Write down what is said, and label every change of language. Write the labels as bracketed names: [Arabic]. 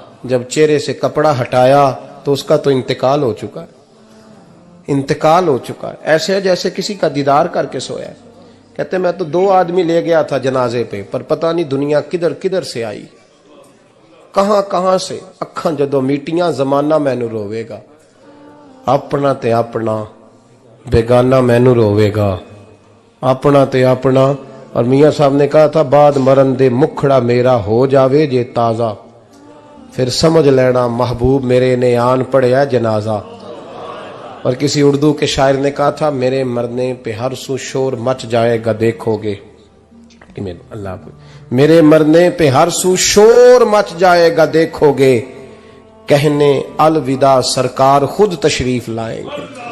[Urdu] جب چہرے سے کپڑا ہٹایا تو اس کا تو انتقال ہو چکا ہے, انتقال ہو چکا ہے, ایسے ہے جیسے کسی کا دیدار کر کے سویا ہے. کہتے میں تو 2 آدمی لے گیا تھا جنازے پہ, پر پتہ نہیں دنیا کدھر کدھر سے آئی, کہاں کہاں سے. [Punjabi] اکھاں جدو میٹیاں زمانہ مینو روے گا, اپنا تے اپنا بیگانہ مینو روے گا, اپنا تے اپنا. [Urdu] اور میاں صاحب نے کہا تھا [Punjabi] بعد مرن دے مکھڑا میرا ہو جاوے جے تازہ, پھر سمجھ لینا محبوب میرے نے آن پڑیا جنازہ. [Urdu] اور کسی اردو کے شاعر نے کہا تھا میرے مرنے پہ ہر سو شور مچ جائے گا دیکھو گے, اللہ میرے مرنے پہ ہر سو شور مچ جائے گا دیکھو گے, کہنے الوداع سرکار خود تشریف لائیں گے.